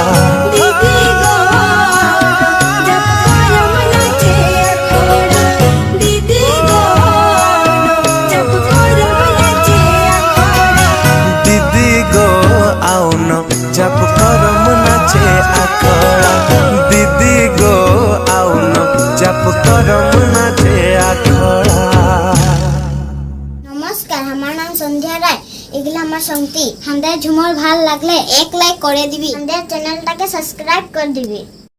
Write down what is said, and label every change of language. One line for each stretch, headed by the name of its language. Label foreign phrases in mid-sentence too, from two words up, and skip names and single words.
Kudmali: दीदी गो आउन जप करम नाचे आखड़ा दीदी गो आउन जप करम नाचे आखड़ा दीदी गो आउन जप करम नाचे आखड़ा दीदी गो आउन जप करम नाचे आखड़ा।
Bangla: নমস্কার, আমার নাম সন্ধ্যা রায়। এগুলো আমার সঙ্গী। আমাদের ঝুমর ভাল লাগলে এক লাইক করে দিবি, আমাদের চ্যানেলটাকে সাবস্ক্রাইব করে দিবি।